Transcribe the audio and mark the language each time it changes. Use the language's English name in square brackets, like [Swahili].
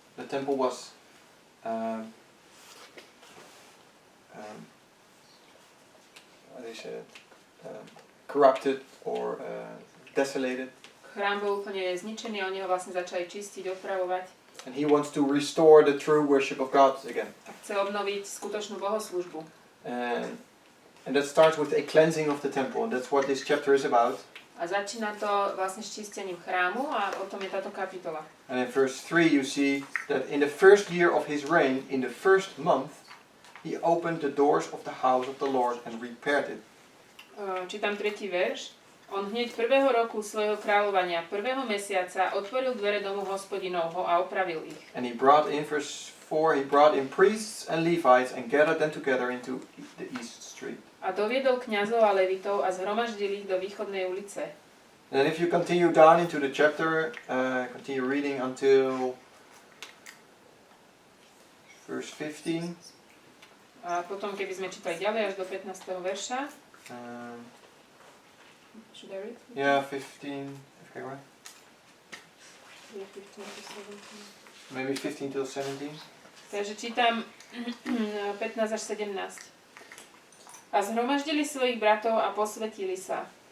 [English] The temple was how do you say it? Corrupted or desolated. [Slovak] Chrám bol úplne zničený a oni ho vlastne začali čistiť, opravovať. [English] And he wants to restore the true worship of God again. [Slovak] A chce obnoviť skutočnú bohoslúžbu. [English] And that starts with a cleansing of the temple, and that's what this chapter is about. [Slovak] A začína to vlastne s čistením chrámu a o tom je táto kapitola. [English] And in verse 3 you see that in the first year of his reign, in the first month, he opened the doors of the house of the Lord and repaired it. [Slovak] Čítam 3. verš. On hneď prvého roku svojho kráľovania, prvého mesiaca, otvoril dvere domu Hospodinovho a opravil ich. [English] And he brought in, verse 4, he brought in priests and Levites and gathered them together into the east street. [Slovak] A doviedol kňazov a levitov a zhromaždil ich do východnej ulice. [English] And if you continue down into the chapter, continue reading until verse 15. [Slovak] A potom, keby sme čítali ďalej až do 15. verša. [English] Should I read? Yeah, 15. Okay, right? Yeah, 15 to 17. Maybe 15 till 17. [Slovak] Takže čítam 15 až 17. A zhromaždili svojich bratov a posvetili sa.